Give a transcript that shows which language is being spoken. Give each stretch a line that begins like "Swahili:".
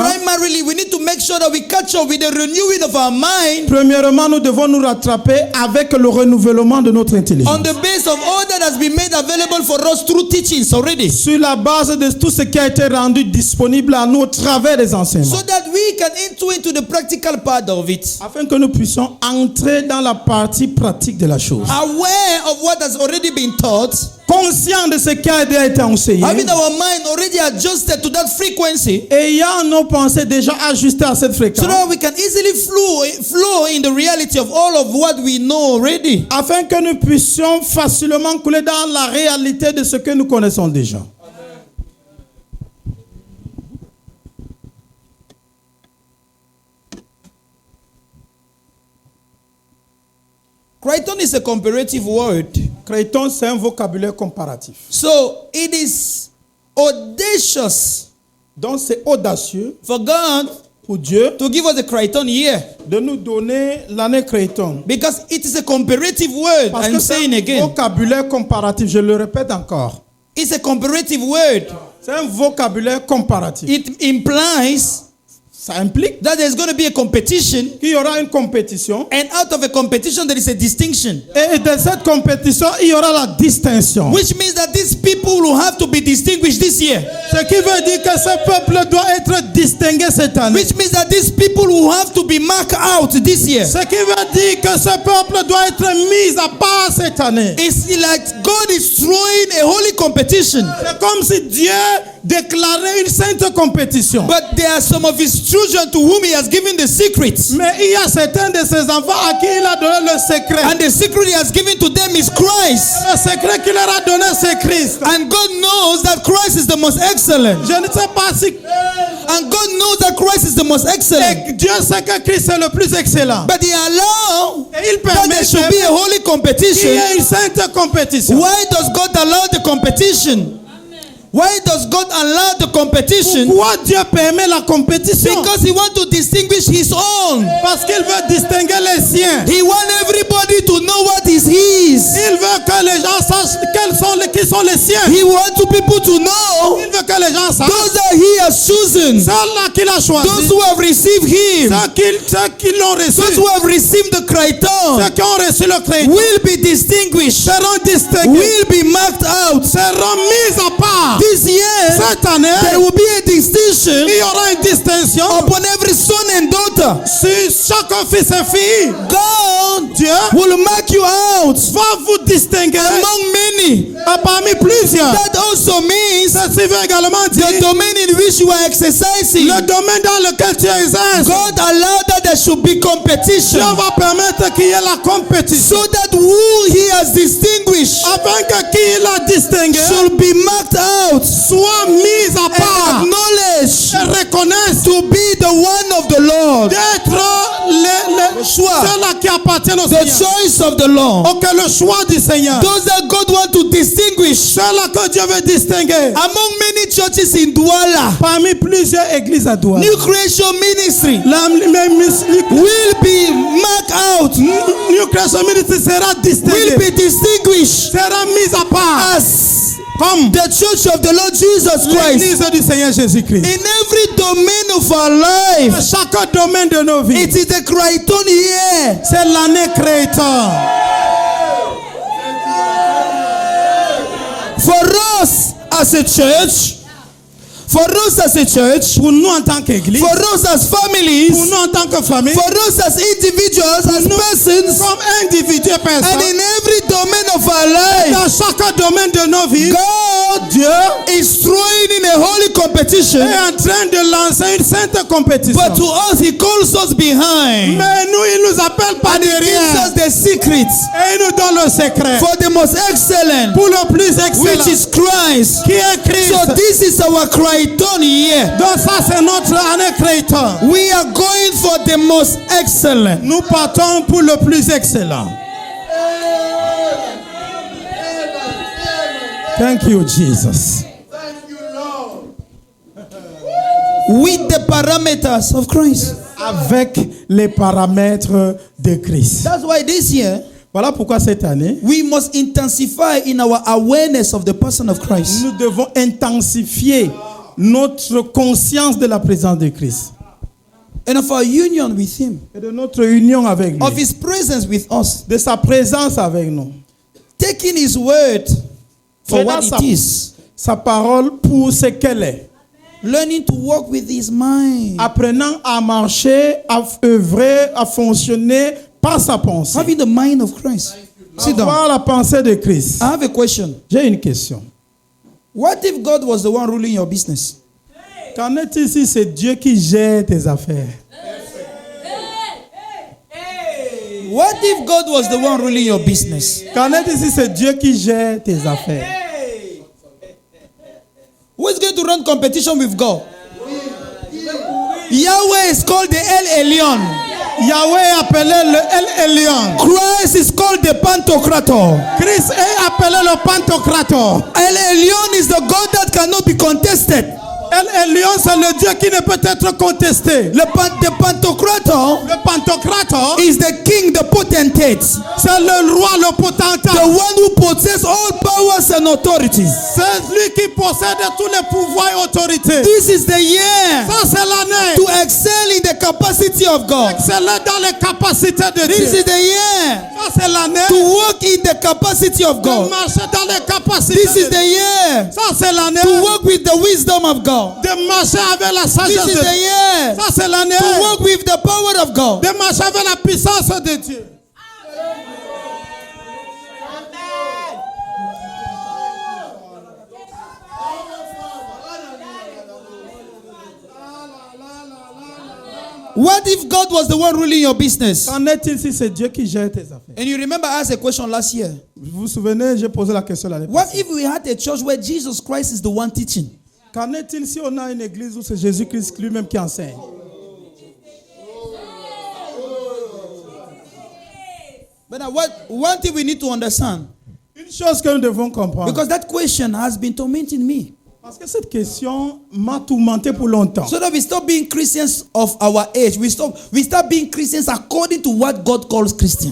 English: primarily we need to make sure that we catch up with the renewing of our mind
French: Premièrement, nous devons nous rattraper avec le renouvellement de notre intelligence.
English: on the base of all that has been made available for us through teachings already,
French: Sur la base de tout ce qui a été rendu disponible à nous au travers des enseignements.
English: so that we can enter into the practical part of it,
French: Afin que nous puissions entrer dans la partie pratique de la chose.
English: aware of what has already been taught,
French: Conscient de ce qui a déjà été enseigné.
English: having our mind already adjusted to that frequency,
French: Ayant nos pensées déjà ajustées à cette
English: so
French: fréquence.
English: that we can easily flow in the reality of all of what we know already.
French: Afin que nous puissions facilement couler dans la réalité de ce que nous connaissons déjà.
English: Crichton is a comparative word.
French: Crichton, c'est un vocabulaire comparatif.
English: So it is audacious
French: Donc c'est audacieux
English: for God
French: pour Dieu
English: to give us a Crichton year,
French: de nous donner l'année Crichton.
English: because it is a comparative word.
French: Parce
English: I'm
French: que c'est
English: saying
French: un
English: again,
French: vocabulaire comparatif. Je le répète encore.
English: it's a comparative word.
French: C'est un vocabulaire comparatif.
English: It implies
French: Ça implique
English: that there's going to be a competition,
French: qu'il y aura une compétition.
English: and out of a competition there is a distinction,
French: Et de cette compétition, il y aura la distinction.
English: which means that these people will have to be distinguished this year,
French: Ce qui veut dire que ce peuple doit être distingué cette année.
English: which means that these people will have to be marked out this year.
French: Ce qui veut dire que ce peuple doit être mis à part cette année.
English: It's like God is throwing a holy competition,
French: C'est comme si Dieu déclarait une sainte compétition.
English: but there are some of his children to whom he has given the secrets,
French: Mais il y a certains de ses enfants à qui il a donné le secret.
English: and the secret he has given to them is Christ.
French: Le secret qu'il leur a donné, c'est Christ.
English: And God knows that Christ is the most excellent.
French: Je ne sais pas si
English: And God knows that Christ is the most excellent.
French: et Dieu sait que Christ est le plus excellent.
English: But he allows
French: Et il
English: that
French: permet
English: there should be a holy
French: qu'il y
English: competition.
French: ait une sainte compétition.
English: Why does God allow the competition? Why does God allow the competition?
French: Pourquoi Dieu permet la compétition?
English: Because he wants to distinguish his own.
French: Parce qu'il veut distinguer les siens.
English: He wants everybody to know what is his.
French: Il veut que les gens sachent qui sont les siens.
English: He wants people to know
French: Il veut que les gens sachent
English: those that he has chosen,
French: ceux-là qu'il a
English: those
French: choisis,
English: who have received him,
French: ceux qui l'ont reçu,
English: those who have received the
French: ceux
English: Crichton
French: qui ont reçu le crédit
English: will be distinguished,
French: seront distingués,
English: will be marked out.
French: seront mis à part.
English: This year,
French: Cette année,
English: there will be a distinction
French: il y aura une distinction
English: upon every son and daughter.
French: sur chaque fils et fille.
English: God
French: Dieu
English: will mark you out
French: va vous distinguer
English: among many.
French: parmi plusieurs.
English: That also means
French: Ceci veut également dire
English: the domain in which you are exercising.
French: le domaine dans lequel tu exerces.
English: God allowed that there should be competition,
French: Dieu va permettre qu'il y ait la compétition.
English: so that who he has distinguished
French: Afin que qui il a distingué
English: should be marked out
French: soit mis à
English: and
French: part
English: acknowledged
French: et reconnaisse
English: to be the one of the Lord,
French: d'être choix, ceux-là qui appartiennent au
English: the
French: Seigneur.
English: choice of the Lord.
French: Ok, le choix du Seigneur.
English: Those that God wants to distinguish
French: Ceux-là que Dieu veut distinguer
English: among many churches in Douala,
French: parmi plusieurs églises à Douala.
English: New Creation Ministry New will be marked out,
French: Creation Ministry sera
English: will
French: distinguée,
English: be distinguished
French: sera mise à part
English: as
French: comme
English: the church of the Lord Jesus Christ.
French: l'église du Seigneur Jésus-Christ.
English: In every domain of our life,
French: Chaque domaine de nos vies,
English: it is the Crichton year.
French: c'est l'année créateur.
English: For us as a church, for us as a church,
French: Pour nous en tant qu'église,
English: for us as
French: pour
English: families,
French: nous en tant que famille,
English: for us as individuals, as persons,
French: comme individu et
English: and
French: personne,
English: in every domain of our life,
French: dans chaque domaine de nos vies,
English: God
French: Dieu
English: is throwing in a holy competition,
French: est en train de lancer une sainte compétition.
English: but to us he calls us behind.
French: Mais nous, il nous appelle par
English: And he gives
French: derrière.
English: us the secrets
French: Et il nous donne le secret.
English: for the most excellent,
French: Pour le plus
English: which
French: excellent.
English: is Christ.
French: Qui est Christ.
English: So this is our Crichton year.
French: Donc ça, c'est notre année créateur.
English: We are going for the most excellent.
French: Nous partons pour le plus excellent.
English: Thank you, Jesus. With the parameters of Christ.
French: Avec les paramètres de Christ.
English: That's why this year
French: Voilà pourquoi cette année,
English: we must intensify in our awareness of the person of Christ.
French: nous devons intensifier notre conscience de la présence de Christ
English: And of our union with him.
French: et de notre union avec
English: Of
French: lui,
English: his presence with us.
French: de sa présence avec nous.
English: Taking his word for what it is.
French: Sa parole pour ce qu'elle est.
English: Learning to walk with his mind.
French: Apprenant à marcher, à œuvrer, à fonctionner par sa pensée.
English: Having the mind of Christ. Sit down.
French: Avoir la pensée de Christ.
English: I have a question.
French: J'ai une question.
English: What if God was the one ruling your business?
French: Qu'en est-il si c'est Dieu qui gère tes affaires?
English: What if God was the one ruling your business?
French: Qu'en est-il si c'est Dieu qui gère tes affaires?
English: Who is going to run competition with God? Yahweh is called the El Elyon.
French: Yahweh est appelé le El Elyon.
English: Christ is called the Pantocrator.
French: Christ est appelé le Pantocrator.
English: El Elyon is the God that cannot be contested.
French: El Elyon, c'est le Dieu qui ne peut être contesté.
English: The Pantocrator
French: Le Pantocrator,
English: is the king, the potentate,
French: c'est le roi, le potentat.
English: the one who possesses all powers and authorities.
French: C'est lui qui possède tous les pouvoirs et autorités.
English: This is the year
French: Ça, c'est l'année.
English: to excel in the capacity of God.
French: C'est là dans les capacités de
English: This
French: Dieu.
English: is the year
French: Ça, c'est l'année
English: to walk in the capacity of
French: de
English: God.
French: marcher dans les capacités
English: This is
French: de
English: the
French: Dieu.
English: year
French: Ça, c'est l'année
English: to walk with the wisdom of God.
French: de marcher avec la
English: This
French: sagesse
English: is
French: de
English: the
French: Dieu.
English: year
French: Ça, c'est l'année
English: to walk with the power of God.
French: de marcher avec la puissance de Dieu.
English: What if God was the one ruling your business?
French: Qu'en est-il si c'est Dieu qui gère tes affaires?
English: And you remember I asked a question last year.
French: Vous vous souvenez, j'ai posé la question l'année
English: What
French: passée.
English: if we had a church where Jesus Christ is the one teaching?
French: Qu'en est-il si on a une église où c'est Jésus-Christ lui-même qui enseigne?
English: But now one thing we need to understand,
French: Une chose que nous devons comprendre.
English: because that question has been tormenting me.
French: Parce que cette question m'a tourmenté pour longtemps.
English: So that we stop being Christians of our age. We start being Christians according to what God calls Christian.